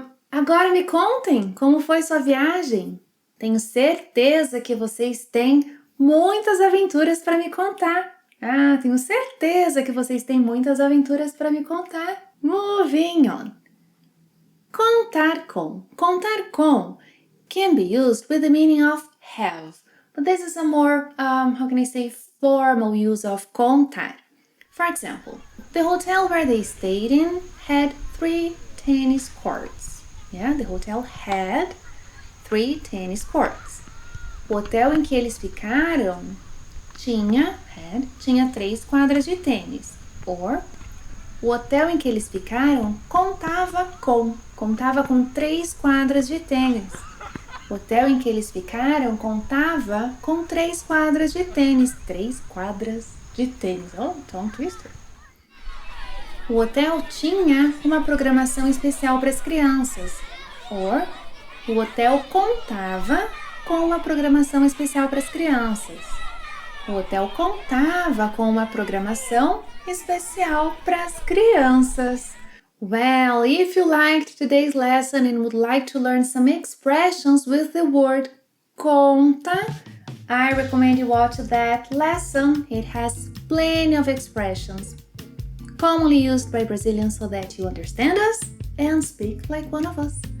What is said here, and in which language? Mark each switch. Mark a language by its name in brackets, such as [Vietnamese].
[Portuguese] Agora me contem como foi sua viagem. Tenho certeza que vocês têm muitas aventuras para me contar. Tenho certeza que vocês têm muitas aventuras para me contar. [English] Moving on. Contar com. Contar com can be used with the meaning of have. But this is a more, formal use of contar. For example, the hotel where they stayed in had 3 tennis courts. Yeah, the hotel had 3 tennis courts. [Portuguese] O hotel em que eles ficaram tinha 3 quadras de tênis. Or, o hotel em que eles ficaram contava com 3 quadras de tênis. O hotel em que eles ficaram contava com 3 quadras de tênis. 3 quadras de tênis. [English] Oh, tongue twister. [Portuguese] O hotel tinha uma programação especial para as crianças. Or, o hotel contava com uma programação especial para as crianças. O hotel contava com uma programação especial para as crianças. [English] Well, if you liked today's lesson and would like to learn some expressions with the word conta, I recommend you watch that lesson. It has plenty of expressions commonly used by Brazilians so that you understand us and speak like one of us.